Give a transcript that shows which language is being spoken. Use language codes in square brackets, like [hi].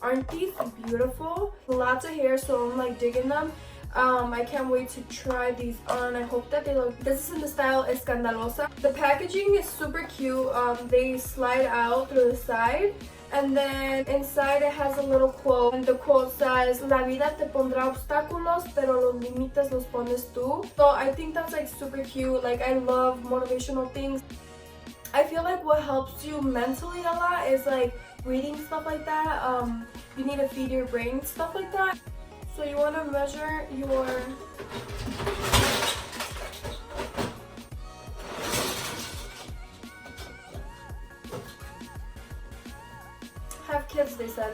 [en] Aren't these beautiful? Lots of hair, so I'm like digging them. I can't wait to try these on. I hope that they look. This is in the style Escandalosa. The packaging is super cute. They slide out through the side. And then inside it has a little quote. And the quote says, [es] La vida te pondrá obstáculos, pero los límites los pones tú. [en] So I think that's like super cute. Like I love motivational things. I feel like what helps you mentally a lot is like reading stuff like that. You need to feed your brain stuff like that. So you want to measure your have kids, they said.